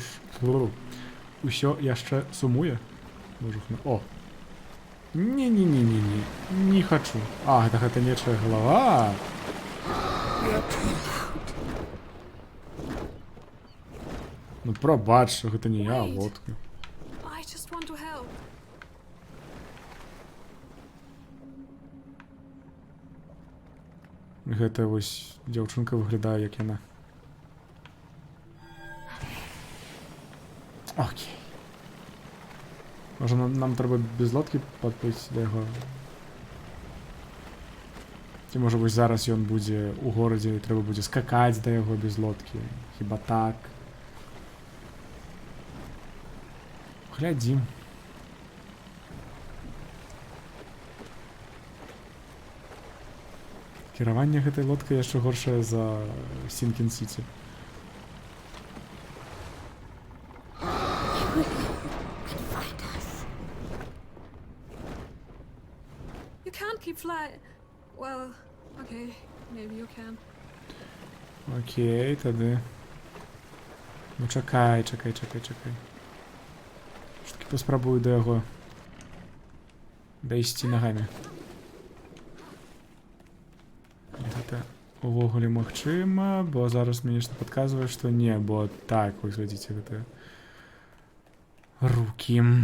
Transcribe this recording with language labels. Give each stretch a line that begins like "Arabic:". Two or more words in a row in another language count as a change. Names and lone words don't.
Belarusian: Усё яшчэ сумуе. О! Не-не-не-не-не. Не хачу. А, гэта нечая галава. Ну, прабач, гэта не я, а лодка.
English: I just want to help.
Belarusian: Гэта вось дзяўчынка выглядае, як яна. Окей. Можа, нам трэба без лодкі падплыць да яго? Ці можа вось зараз ён будзе ў горадзе і трэба будзе скакаць да яго без лодкі? Хіба так? Глядзім. Кіраванне гэтай лодкай яшчэ горшае за Сінкін-Сіці.
English: You can't keep flying. Well, okay, maybe you can.
Belarusian: Окей, тады. Ну чакай. Ж такі паспрабую да яго дайсці нагамі. Гэта увогуле магчыма, бо зараз мне нешта падказвае, што не, бо так, вось глядзіце, гэта рукі.